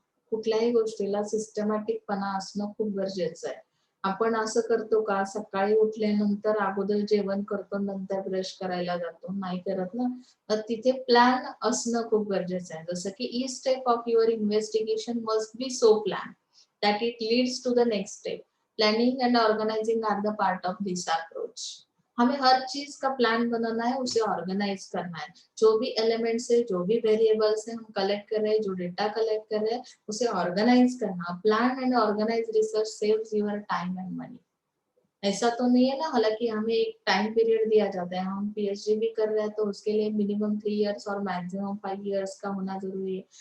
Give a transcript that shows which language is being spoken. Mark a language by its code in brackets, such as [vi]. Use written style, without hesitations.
[mr] कुठल्याही गोष्टीला सिस्टमॅटिकपणा असणं खूप गरजेचं आहे। आपण असं करतो का, सकाळी उठल्यानंतर अगोदर जेवण करतो नंतर ब्रश करायला जातो, नाही करत ना। तर तिथे प्लॅन असणं खूप गरजेचं आहे। जसं की [en] Each step of your investigation must be so plan that it leads to the next step। Planning and organizing are the part of this approach। [hi] हमें हर चीज का प्लान बनाना है, उसे ऑर्गेनाइज करना है। जो भी एलिमेंट्स है, जो भी वेरिएबल्स है हम कलेक्ट कर रहे हैं, जो डेटा कलेक्ट कर रहे हैं, उसे ऑर्गेनाइज करना। [en] Plan and organise research saves your time and money. [hi] ऐसा तो नहीं है ना, हालांकि हमें एक टाइम पीरियड दिया जाता है, हम PhD भी कर रहे हैं तो उसके लिए मिनिमम 3 इयर्स और मैक्सिमम 5 इयर्स का होना जरूरी है।